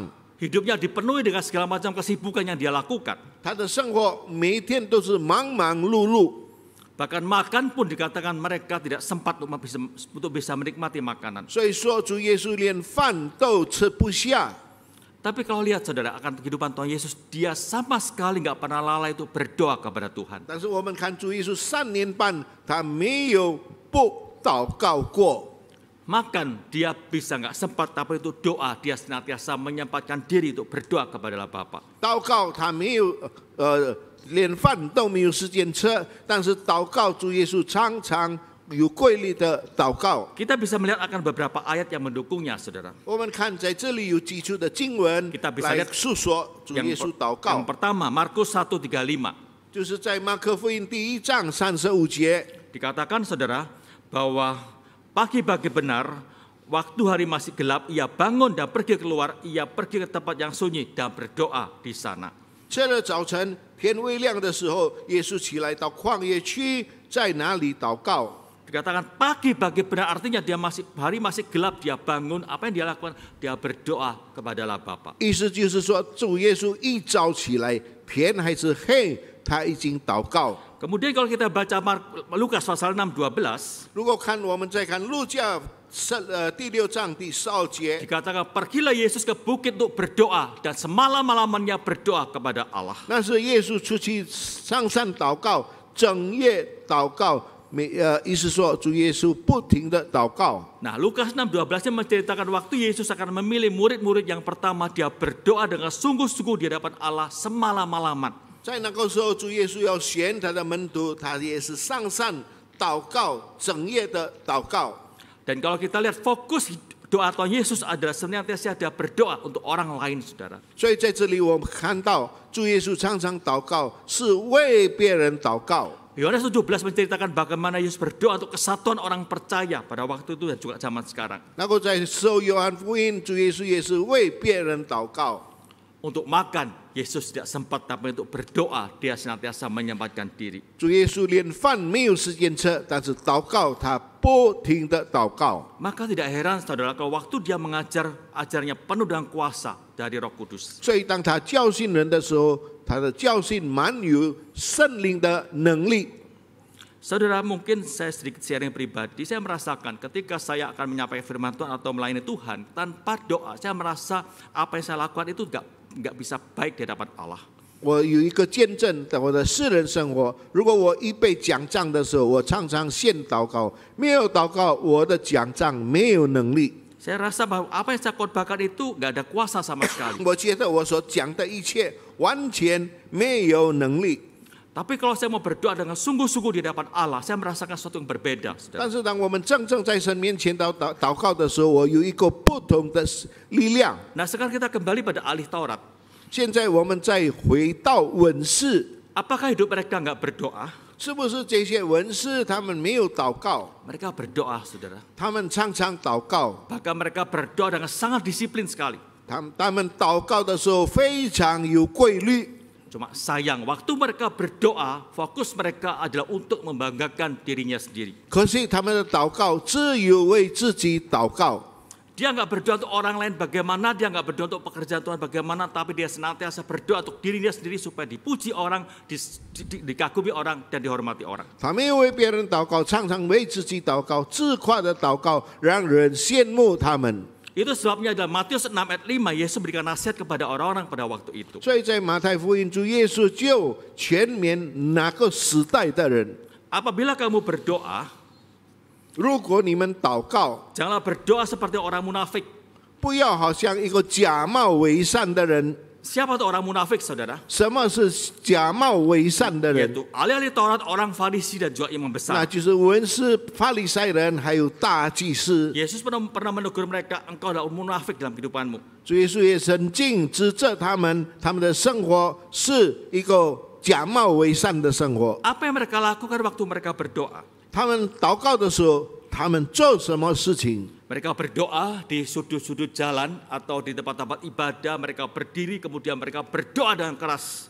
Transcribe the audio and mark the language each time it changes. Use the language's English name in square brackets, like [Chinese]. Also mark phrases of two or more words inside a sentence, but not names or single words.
[Indonesian] Hidupnya dipenuhi dengan segala macam kesibukan yang dia lakukan. [Chinese] 他的生活每一天都是忙忙碌碌， [Indonesian] Bahkan makan pun dikatakan mereka tidak sempat untuk bisa menikmati makanan. [Chinese] 所以说主耶稣连饭都吃不下。 [Indonesian] Tapi kalau lihat, saudara, akan kehidupan Tuhan Yesus, dia sama sekali nggak pernah lalai itu berdoa kepada Tuhan. [Chinese] 但是我们看主耶稣3年半，他没有不祷告过。 [Indonesian] Makan dia bisa nggak sempat, tapi itu doa, dia senantiasa menyempatkan diri untuk berdoa kepada Bapa. [Chinese] 祷告他没有连饭都没有时间吃，但是祷告主耶稣常常有规律的祷告。 [Indonesian] Kita bisa melihat akan beberapa ayat yang mendukungnya, saudara. [Chinese] 我们看在这里有几处的经文 [Indonesian] Kita bisa [Chinese] 来 [Indonesian] lihat [Chinese] 述说主耶稣祷 [Indonesian] Yang [Chinese] 告， [Indonesian] pertama, Markus 1:35. [Chinese] 就是在马可福音第1章35节， [Indonesian] Dikatakan, saudara, bahwa pagi-pagi benar, waktu hari masih gelap, ia bangun dan pergi keluar, ia pergi ke tempat yang sunyi dan berdoa di sana. [Chinese] 这了早晨天微亮的时候，耶稣起来到旷野去，在那里祷告。 [Indonesian] Dikatakan pagi-pagi benar, artinya hari masih gelap, dia bangun, apa yang dia lakukan? Dia berdoa kepada Bapa. [Chinese] 意思就是说，主耶稣一早起来，天还是黑，他已经祷告。 [Indonesian] Kemudian kalau kita baca Lukas pasal 6:12, [Chinese] 如果我们再看路加第6章第12节， [Indonesian] dikatakan pergilah Yesus ke bukit untuk berdoa dan semalam-malamannya berdoa kepada Allah. [Chinese] 那是耶稣出去上山祷告，整夜祷告。意思说，主耶稣不停的祷告。 [Indonesian] Nah, Lukas 6:12 menceritakan waktu Yesus akan memilih murid-murid yang pertama, dia berdoa dengan sungguh-sungguh di hadapan Allah semalam-malaman. [Chinese] 在那个时候，主耶稣要选他的门徒，他也是上山祷告，整夜的祷告。 [Indonesian] Dan kalau kita lihat fokus doa Tuhan Yesus adalah senantiasa dia berdoa untuk orang lain, saudara. [Chinese] 所以在这里我们看到，主耶稣常常祷告，是为别人祷告。 [Indonesian] Yohanes 17 menceritakan bagaimana Yesus berdoa untuk kesatuan orang percaya pada waktu itu dan juga zaman sekarang. [Chinese] 然后在受约翰福音，主耶稣也是为别人祷告。 [Indonesian] Untuk makan, Yesus tidak sempat, tapi untuk berdoa, dia senantiasa menyempatkan diri. [Chinese] 主耶稣连饭没有时间吃，但是祷告他不停的祷告。 [Indonesian] Maka tidak heran, saudara, kalau waktu dia mengajar, ajarnya penuh dengan kuasa dari Roh Kudus. [Chinese] 所以当他教训人的时候， 他的教训满有圣灵的能力。 [Indonesian] Saudara, mungkin saya sedikit sharing pribadi, saya merasakan ketika saya akan menyampaikan firman Tuhan atau melayani Tuhan, tanpa doa, saya merasa apa yang saya lakukan itu nggak bisa baik di hadapan Allah. [Chinese] 我有一个见证，在我的私人生活，如果我一被讲章的时候，我常常先祷告，没有祷告，我的讲章没有能力。 [Indonesian] Saya rasa bahwa apa yang saya khotbahkan itu nggak ada kuasa sama sekali. [Chinese] 我觉得我所讲的一切完全没有能力。 [Indonesian] Tapi kalau saya mau berdoa dengan sungguh-sungguh di hadapan Allah, saya merasakan sesuatu yang berbeda. [Chinese] 但是当我们真正在神面前祷告的时候，我有一个不同的力量。 [Indonesian] Nah, sekarang kita kembali pada ahli Taurat. [Chinese] 现在我们再回到文士， [Indonesian] Apakah hidup mereka nggak berdoa? [Chinese] 是不是这些文士他们没有祷告？ [Indonesian] Mereka berdoa, saudara. [Chinese] 他们常常祷告， [Indonesian] Bahkan mereka berdoa dengan sangat disiplin sekali. [Chinese] 他们祷告的时候非常有规律。 [Indonesian] Cuma sayang, waktu mereka berdoa, fokus mereka adalah untuk membanggakan dirinya sendiri. [Chinese] 可是他们的祷告只有为自己祷告， [Indonesian] Dia nggak berdoa untuk orang lain bagaimana, dia nggak berdoa untuk pekerjaan Tuhan bagaimana, tapi dia senantiasa berdoa untuk dirinya sendiri supaya dipuji orang, dikagumi orang, dan dihormati orang. [Chinese] 他没有为别人祷告，常常为自己祷告，自夸的祷告，让人羡慕他们。 [Indonesian] Itu sebabnya dalam Matius 6 ayat 5, Yesus berikan nasihat kepada orang-orang pada waktu itu. [Chinese] 所以在马太福音，主耶稣就全面那个时代的人。 [Indonesian] Apabila kamu berdoa, [Chinese] 如果你们祷告， [Indonesian] janganlah berdoa seperti orang munafik. [Chinese] 不要好像一个假冒伪善的人。 [Indonesian] Siapa itu orang munafik, saudara? [Chinese] 什么是假冒伪善的人？ [Indonesian] Yaitu ahli-ahli Taurat, orang Farisi dan juga imam [Chinese] 那 [Indonesian] besar. [Chinese] 就是文士、法利赛人，还有大祭司。 [Indonesian] Yesus pernah menegur mereka, engkau adalah munafik dalam kehidupanmu. [Chinese] 主耶稣也曾经指责他们的生活是一个假冒伪善的生活。 [Indonesian] Apa yang mereka lakukan waktu mereka berdoa? [Chinese] 他们祷告的时候，他们做什么事情？ [Indonesian] Mereka berdoa di sudut-sudut jalan atau di tempat-tempat ibadah, mereka berdiri kemudian mereka berdoa dengan keras.